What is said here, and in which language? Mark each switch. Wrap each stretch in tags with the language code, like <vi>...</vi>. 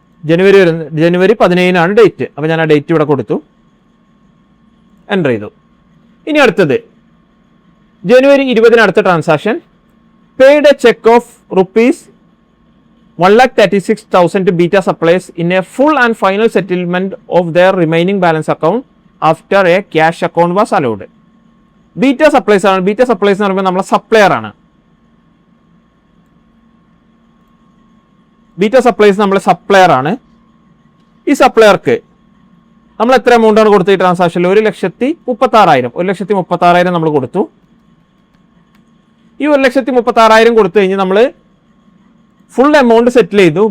<ml>ജനുവരി 17 date. അപ്പോൾ ഞാൻ ആ ഡേറ്റ് ഇവിടെ കൊടുത്തു, എൻ്റർ ചെയ്തു. ഇനി അടുത്തത് ജനുവരി 20 അടുത്ത transaction.</ml> <en>Paid a cheque of ₹1,36,000 to beta suppliers in a full and final settlement of their remaining balance account after a cash account was allowed.</en> <ml>Beta supplies ആണ്. ബീറ്റ സപ്ലൈസ് എന്ന് പറയുമ്പോൾ നമ്മളെ സപ്ലയർ ആണ്. Beta supplies നമ്മളെ supplier ആണ്. ഈ സപ്ലയർക്ക് നമ്മൾ എത്ര എമൗണ്ട് ആണ് കൊടുത്തത് ഈ ട്രാൻസാക്ഷനിൽ? 1,36,000. 1,36,000 നമ്മൾ കൊടുത്തു. ഈ 1,36,000 കൊടുത്തു കഴിഞ്ഞ് നമ്മൾ ഫുൾ എമൗണ്ട് സെറ്റിൽ ചെയ്തു.</ml>